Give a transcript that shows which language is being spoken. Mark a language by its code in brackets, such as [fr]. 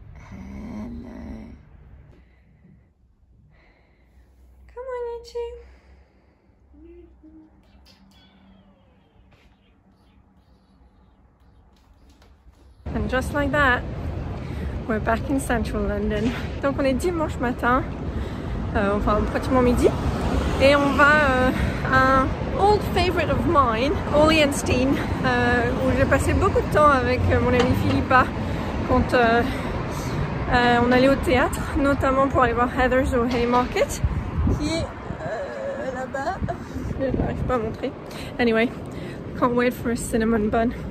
[en] Hello. Come on, you two. And just like that, we're back in central London. [fr] Donc on est dimanche matin, enfin pratiquement midi, et on va à un [en] old favorite of mine, [fr] Ollie and Steen, où j'ai passé beaucoup de temps avec mon ami Philippa quand on allait au théâtre, notamment pour aller voir Heathers au Haymarket, qui est là-bas. Je n'arrive pas à montrer. [en] Anyway, can't wait for a cinnamon bun.